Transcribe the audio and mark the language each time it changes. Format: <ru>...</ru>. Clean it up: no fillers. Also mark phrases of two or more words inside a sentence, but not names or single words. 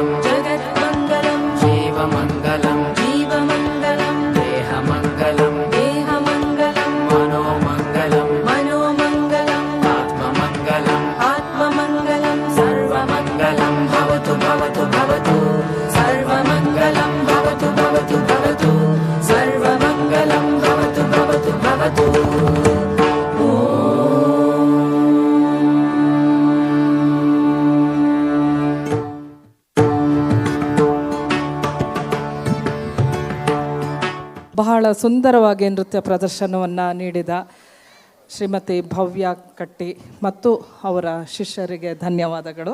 <sa>जगन्मङ्गलं जीवमङ्गलं जीवमङ्गलं देहमङ्गलं देहमङ्गलं मनोमङ्गलं मनोमङ्गलं आत्ममङ्गलं आत्ममङ्गलं सर्वमङ्गलं भवतु भवतु भवतु सर्वमङ्गलं भवतु भवतु भवतु सर्वमङ्गलं भवतु भवतु भवतु</sa> <kn>ಬಹಳ ಸುಂದರವಾಗಿ ನೃತ್ಯ ಪ್ರದರ್ಶನವನ್ನು ನೀಡಿದ ಶ್ರೀಮತಿ ಭವ್ಯ ಕಟ್ಟಿ ಮತ್ತು ಅವರ ಶಿಷ್ಯರಿಗೆ ಧನ್ಯವಾದಗಳು.</kn>